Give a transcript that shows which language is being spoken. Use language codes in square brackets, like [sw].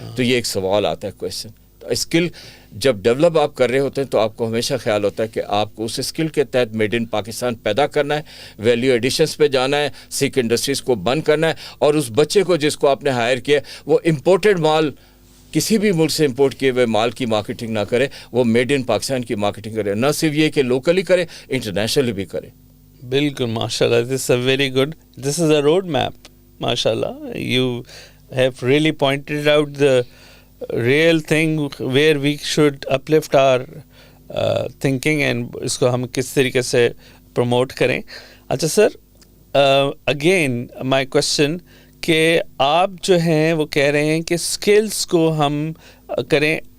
[ur] تو یہ ایک سوال آتا ہے, کویشچن. اسکل جب ڈیولپ آپ کر رہے ہوتے ہیں تو آپ کو ہمیشہ خیال ہوتا ہے کہ آپ کو اس اسکل کے تحت میڈ ان پاکستان پیدا کرنا ہے, ویلیو ایڈیشنس پہ جانا ہے, سیک انڈسٹریز کو بند کرنا ہے, اور اس بچے کو جس کو آپ نے ہائر کیا وہ امپورٹڈ مال, کسی بھی ملک سے امپورٹ کیے ہوئے مال کی مارکیٹنگ نہ کرے, وہ میڈ ان پاکستان کی مارکیٹنگ کرے. نہ صرف یہ کہ لوکلی کرے, انٹرنیشنلی بھی کرے. بالکل, ماشاء اللہ. [en] This a very good, this is a road map. ماشاء اللہ, you have really pointed out the real thing where we should uplift our thinking, and [ur] اس کو ہم کس طریقے سے پروموٹ کریں. اچھا سر, [en] again my question [ur] کہ آپ جو ہیں وہ کہہ رہے ہیں کہ اسکلس کو ہم کریں.